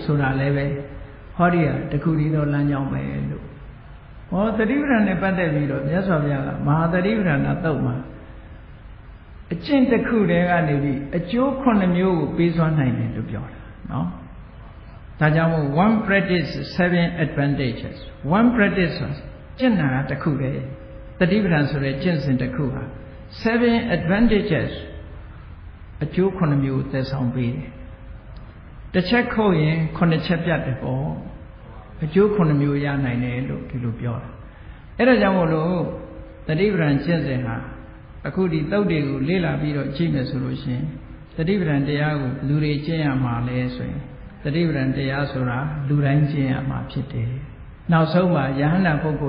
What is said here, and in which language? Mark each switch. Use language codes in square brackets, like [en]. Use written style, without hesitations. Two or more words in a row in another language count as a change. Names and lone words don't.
[my] ဆိုတာလည်းပဲဟောဒီဟာတခုတည်းသောလမ်းကြောင်းပဲလို့ဟောသတိပဋ္ဌာန်နဲ့ပတ်သက်ပြီးတော့မြတ်စွာဘုရားကမဟာသတိပဋ္ဌာန်သုတ်မှာအကျင့်တစ်ခုတည်းကနေပြီးအကျိုး9မျိုးကိုပေးစွမ်းနိုင်တယ်လို့ပြောတာနော်ဒါကြောင့်မို့ [en] one practice 7 advantages one practice [my] ဆိုကျင့်တာတစ်ခုတည်းသတိပဋ္ဌာန်ဆိုတဲ့ကျင့်စဉ်တစ်ခုဟာ [en] 7 advantages [my] အကျိုး9မျိုးသက်ဆောင်ပေးတယ်တစ်ချက်ခုတ်ရင်9ချက်ပြတ်တယ်ပေါ့အကျိုး9မျိုးရနိုင်တယ်လို့ဒီလိုပြောတာအဲ့ဒါကြောင့်မို့လို့သတိပဋ္ဌာန်ကျင့်စဉ်ဟာအခုဒီသုတ်တွေကိုလေ့လာပြီးတော့ကြည့်မယ်ဆိုလို့ရှိရင်သတိပဋ္ဌာန်တရားကိုလူတွေကျင့်ရမှာလဲဆိုရင်သတိပဋ္ဌာန်တရားဆိုတာလူတိုင်းကျင့်ရမှာဖြစ်တယ်နောက်ဆုံးမှာယဟန္တာပုဂ္ဂိုလ်